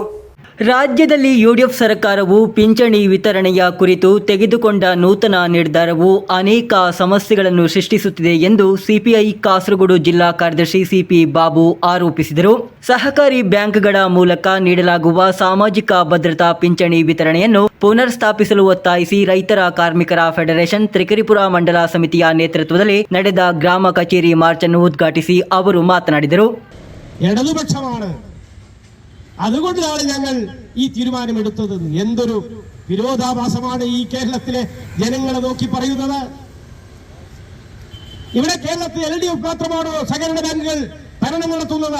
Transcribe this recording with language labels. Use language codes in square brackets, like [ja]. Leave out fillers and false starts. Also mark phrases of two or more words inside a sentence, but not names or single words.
[kn] ರಾಜ್ಯದಲ್ಲಿ ಯುಡಿಎಫ್ ಸರ್ಕಾರವು ಪಿಂಚಣಿ ವಿತರಣೆಯ ಕುರಿತು ತೆಗೆದುಕೊಂಡ ನೂತನ ನಿರ್ಧಾರವು ಅನೇಕ ಸಮಸ್ಯೆಗಳನ್ನು ಸೃಷ್ಟಿಸುತ್ತಿದೆ ಎಂದು ಸಿಪಿಐ ಕಾಸರಗೋಡು ಜಿಲ್ಲಾ ಕಾರ್ಯದರ್ಶಿ ಸಿಪಿ ಬಾಬು ಆರೋಪಿಸಿದರು. ಸಹಕಾರಿ ಬ್ಯಾಂಕ್ಗಳ ಮೂಲಕ ನೀಡಲಾಗುವ ಸಾಮಾಜಿಕ ಭದ್ರತಾ ಪಿಂಚಣಿ ವಿತರಣೆಯನ್ನು ಪುನರ್ ಸ್ಥಾಪಿಸಲು ಒತ್ತಾಯಿಸಿ ರೈತರ ಕಾರ್ಮಿಕರ ಫೆಡರೇಷನ್ ತ್ರಿಕರಿಪುರ ಮಂಡಲ ಸಮಿತಿಯ ನೇತೃತ್ವದಲ್ಲಿ ನಡೆದ ಗ್ರಾಮ ಕಚೇರಿ ಮಾರ್ಚ್ ಅನ್ನು ಉದ್ಘಾಟಿಸಿ ಅವರು മാതനാടിದರು. [ml] ഇടതുപക്ഷമാണ്, അതുകൊണ്ടാണ് ഞങ്ങൾ ഈ തീരുമാനമെടുത്തത്. എന്തൊരു വിരോധാഭാസമാണ് ഈ കേരളത്തിലെ ജനങ്ങളെ നോക്കി പറയുന്നത്. ഇവിടെ കേരളത്തിൽ LDF മാത്രമാണോ സഹകരണ ബാങ്കുകൾ ഭരണം നടത്തുന്നത്?